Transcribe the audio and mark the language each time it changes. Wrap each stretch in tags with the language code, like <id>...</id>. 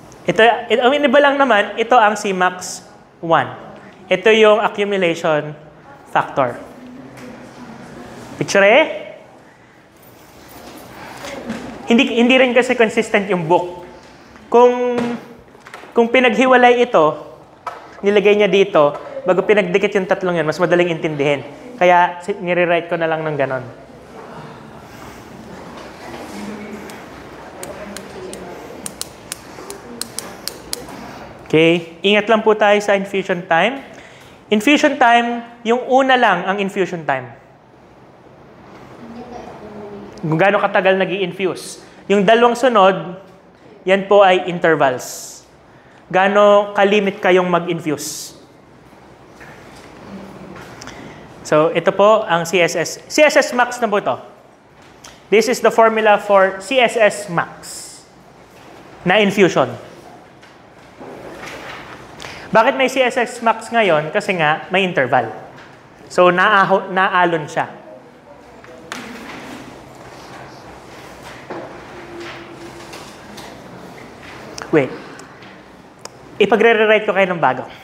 <tl>Ito, ang iba lang naman, ito ang C max 1. Ito yung accumulation factor. Picture eh? Hindi rin kasi consistent yung book. Kung pinaghiwalay ito, nilagay niya dito, bago pinagdikit yung tatlong yan, mas madaling intindihin. Kaya nire-write ko na lang ng ganon. Okay, ingat lang po tayo sa infusion time. Infusion time, yung una lang ang infusion time. Kung gaano katagal nag-i-infuse. Yung dalawang sunod, yan po ay intervals. Gaano kalimit kayong mag-infuse. So, ito po ang CSS. CSS max na po ito.</tl> <en>This is the formula for CSS max na infusion.</en> <tl>Bakit may CSS max ngayon? Kasi nga, may interval. So, naalon siya. Wait. Ipagre-rewrite ko kayo ng bago.</tl>